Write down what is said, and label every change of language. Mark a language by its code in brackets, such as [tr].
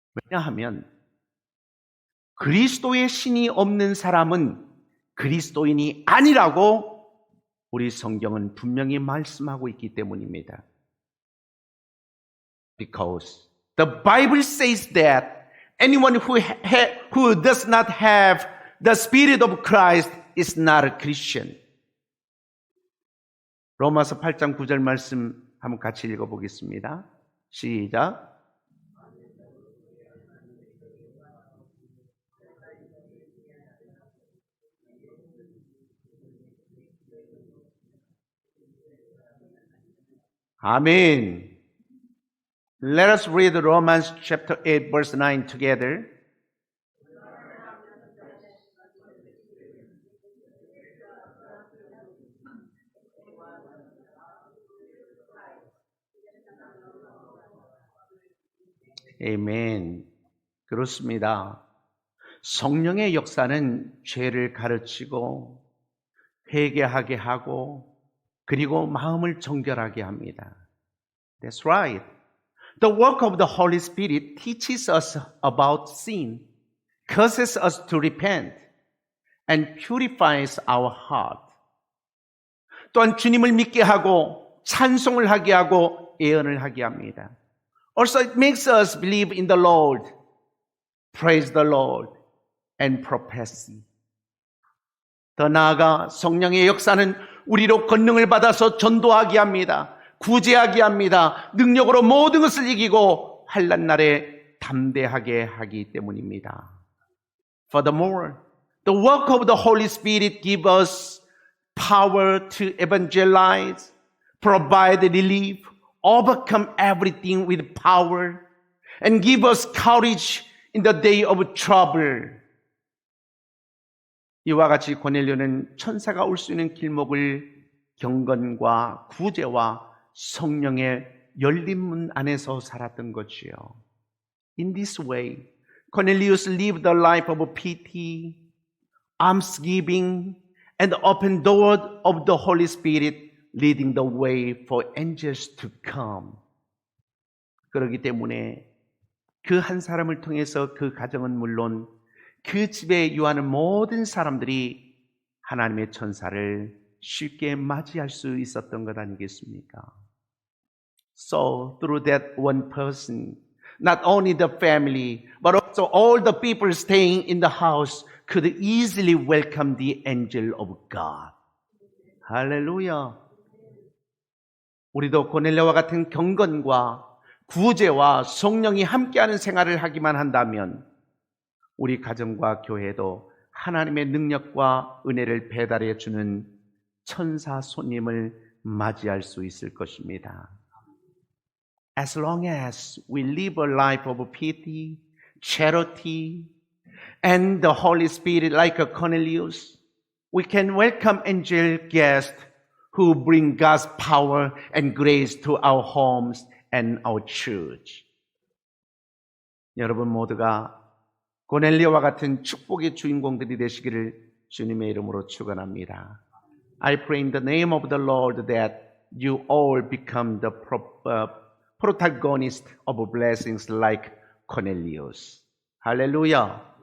[ko] 왜냐하면 그리스도의 신이 없는 사람은 그리스도인이 아니라고 우리 성경은 분명히 말씀하고 있기 때문입니다. [en] Because the Bible says that anyone who does not have the Spirit of Christ is not a Christian. [ko] 로마서 8장 9절 말씀 한번 같이 읽어보겠습니다. 시작. 아멘. [en] Let us read Romans chapter 8 verse 9 together. [ko] 아멘. 그렇습니다. 성령의 역사는 죄를 가르치고 회개하게 하고 그리고 마음을 정결하게 합니다. [en] That's right. The work of the Holy Spirit teaches us about sin, causes us to repent, and purifies our heart. [ko] 또한 주님을 믿게 하고 찬송을 하게 하고 예언을 하게 합니다. [en] Also, it makes us believe in the Lord, praise the Lord, and prophecy. [ko] 더 나아가 성령의 역사는 우리로 권능을 받아서 전도하게 합니다. 구제하게 합니다. 능력으로 모든 것을 이기고 환난 날에 담대하게 하기 때문입니다. [en] Furthermore, the work of the Holy Spirit gives us power to evangelize, provide relief, overcome everything with power, and give us courage in the day of trouble. [ko] 이와 같이 고넬료는 천사가 올 수 있는 길목을 경건과 구제와 성령의 열린 문 안에서 살았던 것이요. [en] In this way, Cornelius lived the life of pity, almsgiving, and the open door of the Holy Spirit, leading the way for angels to come. [ko] 그렇기 때문에 그 한 사람을 통해서 그 가정은 물론 그 집에 유하는 모든 사람들이 하나님의 천사를 쉽게 맞이할 수 있었던 것 아니겠습니까? [en] So through that one person, not only the family, but also all the people staying in the house could easily welcome the angel of God. [ko] 할렐루야. 우리도 고넬료와 같은 경건과 구제와 성령이 함께하는 생활을 하기만 한다면 우리 가정과 교회도 하나님의 능력과 은혜를 배달해 주는 천사 손님을 맞이할 수 있을 것입니다. [en] As long as we live a life of pity, charity, and the Holy Spirit like a Cornelius, we can welcome angel guests who bring God's power and grace to our homes and our church. [ko] 여러분 모두가 고넬리오와 같은 축복의 주인공들이 되시기를 주님의 이름으로 축원합니다. [en] I pray in the name of the Lord that you all become the protagonist of blessings like Cornelius. Hallelujah.